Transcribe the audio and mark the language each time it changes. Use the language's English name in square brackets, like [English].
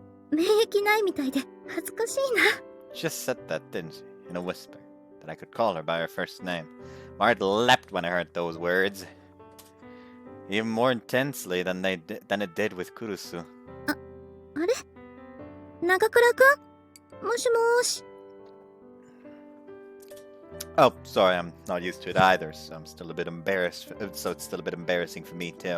[Japanese] 免疫ないみたいで恥ずかしいな。 [English] She just said that, didn't she? In a whisper. That I could call her by her first name. My heart leapt when I heard those words. Even more intensely than it did with Kurusu. [Japanese] あれ長倉くんもしもーし。 [English] Oh, sorry, I'm not used to it either, so I'm still a bit embarrassed. So it's still a bit embarrassing for me too.